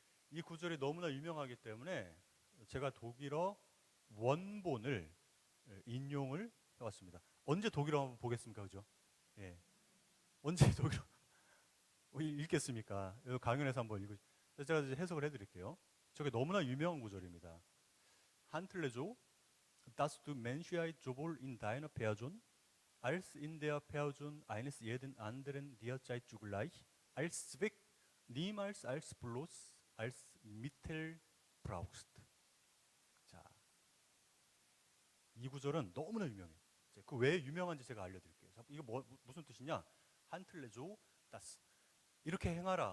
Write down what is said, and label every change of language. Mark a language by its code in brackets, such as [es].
[ko] 이 구절이 너무나 유명하기 때문에 제가 독일어 원본을 인용을 해왔습니다. 언제 독일어 한번 보겠습니까, 그죠? 예, 언제 독일어 읽겠습니까? 강연에서 한번 제가 이제 해석을 해드릴게요. 저게 너무나 유명한 구절입니다. [de] Handle dass du Menschheit sowohl in deiner Person als in der Person eines jeden anderen derzeit zugleich als Zweck niemals als bloß als Mittel brauchst. [ko] 자, 이 구절은 너무나 유명해요. 그 왜 유명한지 제가 알려드릴게요. 이거 무슨 뜻이냐? 한틀레조 다스. 이렇게 행하라.